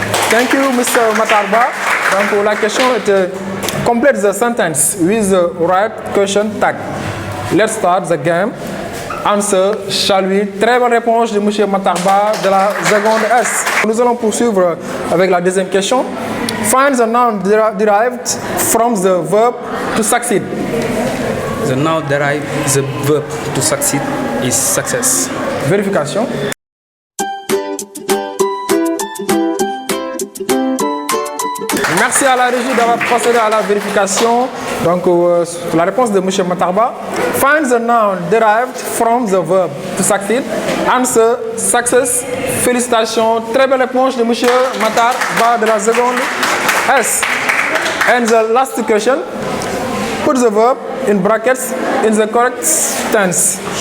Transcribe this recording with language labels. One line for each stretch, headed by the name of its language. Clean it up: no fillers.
English: Thank you, Mr. Matarba. Donc la question est complete the sentence with the right question tag. Let's start the game. Answer, shall we?
French: Très bonne réponse de M. Matarba de la seconde S. Nous allons poursuivre avec la deuxième question.
English: Find the noun derived from the verb to succeed. The noun derived the verb to succeed is success.
French: Vérification. Merci à la régie d'avoir procédé à la vérification. Donc, la réponse de M. Matarba.
English: Find the noun derived from the verb to succeed. Answer, success.
French: Félicitations. Très belle réponse de M. Matarba de la seconde S.
English: And the last question. Put the verb in brackets in the correct tense.